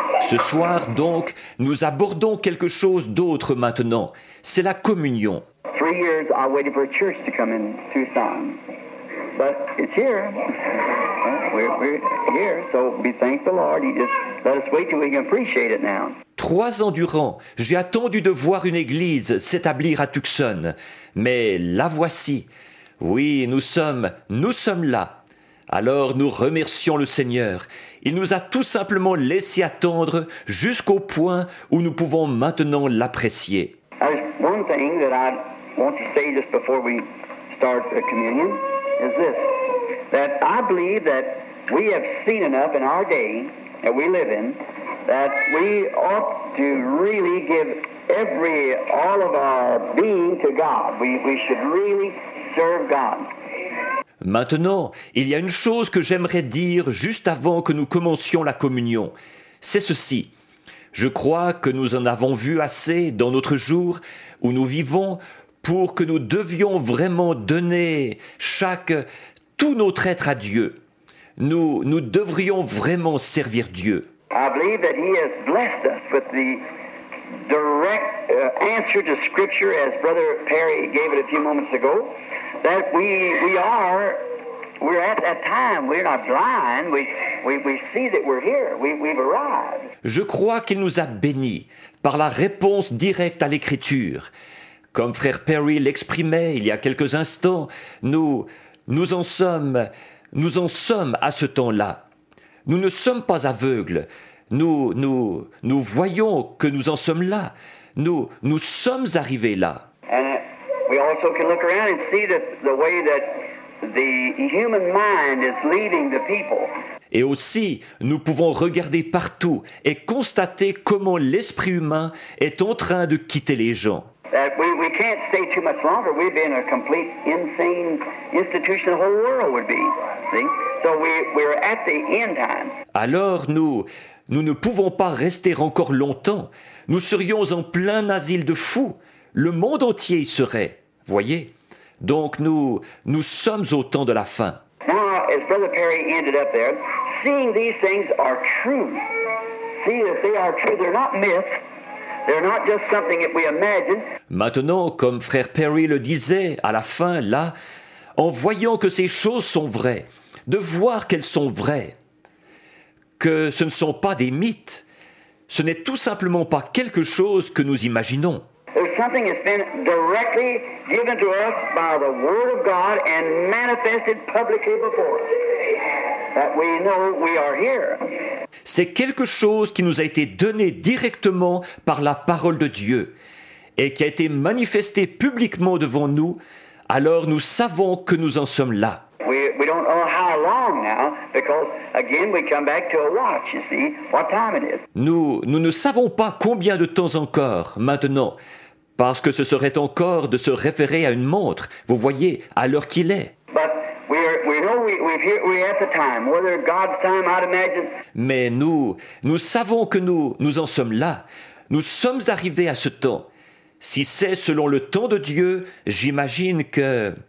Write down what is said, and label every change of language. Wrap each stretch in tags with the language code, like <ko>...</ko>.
<fr>Ce soir, donc, nous abordons quelque chose d'autre maintenant. C'est la communion.</fr> <en>3 years I waited for a church to come in Tucson. But it's here. We're here, so we thank the Lord. He just let us wait till we can appreciate it now.</en> <fr>3 ans durant, j'ai attendu de voir une église s'établir à Tucson. Mais la voici. Oui, nous sommes là. Alors nous remercions le Seigneur. Il nous a tout simplement laissé attendre jusqu'au point où nous pouvons maintenant l'apprécier.</fr> <en>There's one thing that I want to say just before we start the communion is this, that I believe that we have seen enough in our day that we live in that we ought to really give all of our being to God. We should really serve God.</en> <fr>Maintenant, il y a une chose que j'aimerais dire juste avant que nous commencions la communion. C'est ceci. Je crois que nous en avons vu assez dans notre jour où nous vivons pour que nous devions vraiment donner tout notre être à Dieu. Nous devrions vraiment servir Dieu.</fr> <en>I believe that He has blessed us with the direct answer to Scripture, as Brother Perry gave it a few moments ago, that we're at that time. We're not blind. We see that we're here. We've arrived.</en> <fr>Je crois qu'il nous a bénis par la réponse directe à l'Écriture. Comme frère Perry l'exprimait il y a quelques instants, nous en sommes à ce temps-là. Nous ne sommes pas aveugles. Nous voyons que nous en sommes là. Nous sommes arrivés là.</fr> <en>And we also can look around and see the way that the human mind is leading the people.</en> <fr>Et aussi, nous pouvons regarder partout et constater comment l'esprit humain est en train de quitter les gens.</fr> <en>That we can't stay too much longer. We'd be in a complete insane institution the whole world would be. See? So we're at the end time.</en> <fr>Alors nous ne pouvons pas rester encore longtemps. Nous serions en plein asile de fous. Le monde entier y serait. Voyez? Donc nous sommes au temps de la fin.</fr> <en>Now, as Brother Perry ended up there, seeing these things are true. See that they are true. They're not myths. They're not just something that we imagine.</en> <fr>Maintenant, comme frère Perry le disait à la fin, là, en voyant que ces choses sont vraies, de voir qu'elles sont vraies, que ce ne sont pas des mythes, ce n'est tout simplement pas quelque chose que nous imaginons.</fr> <en>There's something that's been directly given to us by the Word of God and manifested publicly before us, that we know we are here.</en> <fr>C'est quelque chose qui nous a été donné directement par la parole de Dieu et qui a été manifesté publiquement devant nous, alors nous savons que nous en sommes là.</fr> <en>We don't know how long now, because again we come back to a watch, you see, what time it is.</en> <fr>Nous ne savons pas combien de temps encore maintenant, parce que ce serait encore de se référer à une montre, vous voyez, à l'heure qu'il est.</fr> <en>But we know we're at the time, whether God's time, I'd imagine.</en> <fr>Mais nous savons que nous en sommes là. Nous sommes arrivés à ce temps. Si c'est selon le temps de Dieu, j'imagine que...</fr>